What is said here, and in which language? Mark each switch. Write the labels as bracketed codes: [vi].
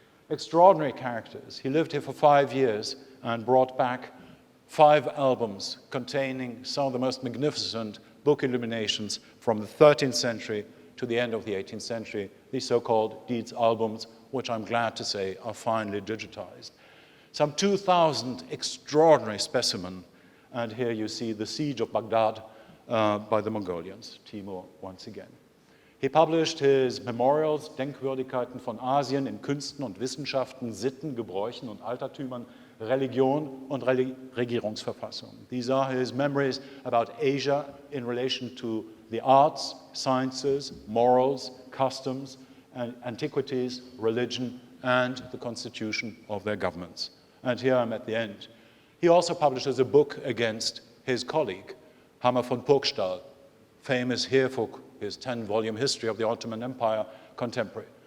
[en] Extraordinary characters. He lived here for 5 years and brought back 5 albums containing some of the most magnificent book illuminations from the 13th century to the end of the 18th century, the so-called Dietz albums, which I'm glad to say are finally digitized. Some 2,000 extraordinary specimens, and here you see the siege of Baghdad by the Mongolians, Timur once again. He published his Memorials, [de] Denkwürdigkeiten von Asien in Künsten und Wissenschaften, Sitten, Gebräuchen und Altertümern, Religion und Regierungsverfassung. [en] These are his memories about Asia in relation to the arts, sciences, morals, customs, and antiquities, religion, and the constitution of their governments. And here I'm at the end. He also publishes a book against his colleague, Hammer von Purgstall, famous here for his 10-volume history of the Ottoman Empire, contemporary.